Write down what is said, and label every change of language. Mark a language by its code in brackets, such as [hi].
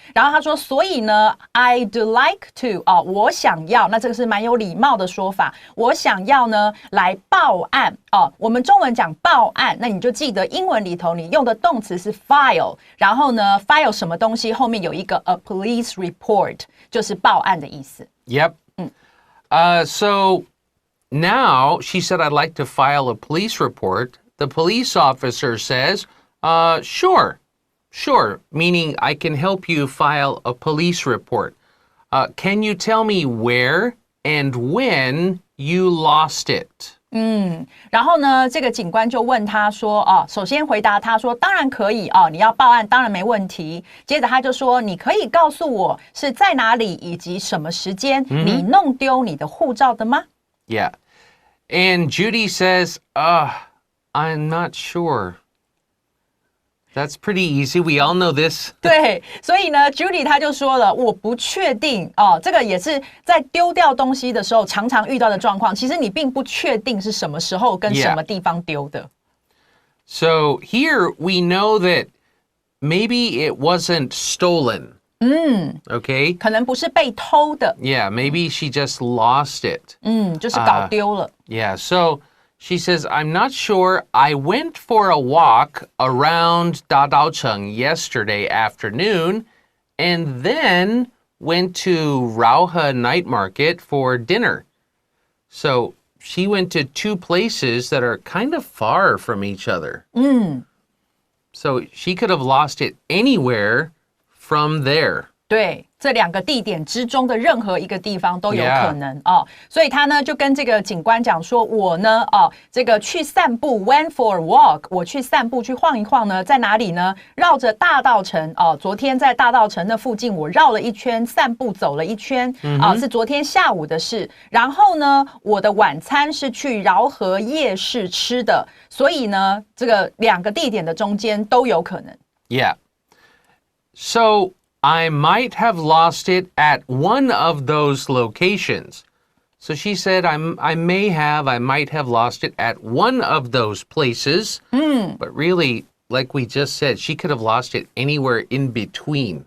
[zh] 然后他说：“所以呢 ， [en] I'd like to [zh] 哦，我想要。” 那这个是蛮有礼貌的说法。我想要呢来报案哦。我们中文讲报案，那你就记得英文里头你用的动词是 file， 然后呢 file 什么东西后面有一个 a police report 就是报案的意思。 [en] Yep. So now she said, I'd like to file a police report. The police officer says, sure, meaning I can help you file a police report. Can you tell me where and when you lost it? [zh] 然后呢，这个警官就问他说：“首先回答他说，当然可以你要报案，当然没问题。接着他就说，你可以告诉我是在哪里以及什么时间你弄丢你的护照的吗？” [en] Yeah. And Judy says, I'm not sure. That's pretty easy. We all know this. [zh] 对，所以呢 ，Judy 他就说了，我不确定这个也是在丢掉东西的时候常常遇到的状况。其实你并不确定是什么时候跟什么地方丢的。 [en] So here we know that maybe it wasn't stolen. Okay. [zh] 可能不是被偷的。 [en] Yeah, maybe she just lost it. [zh] 就是搞丢了。 [en] Yeah, so she says, I'm not sure. I went for a walk around Dadaocheng yesterday afternoon and then went to Rauha Night Market for dinner. So she went to two places that are kind of far from each other. So she could have lost it anywhere from there. [zh] 对，这两个地点之中的任何一个地方都有可能所以他呢就跟这个警官讲说，我呢这个去散步 [en] went for a walk， [zh] 我去散步去晃一晃呢，在哪里呢？绕着大稻埕昨天在大稻埕那附近我绕了一圈，散步走了一圈是昨天下午的事。然后呢，我的晚餐是去饶河夜市吃的，所以呢，这个两个地点的中间都有可能。 [en] Yeah. So I might have lost it at one of those locations. So she said, I might have lost it at one of those places. But really, like we just said, she could have lost it anywhere in between.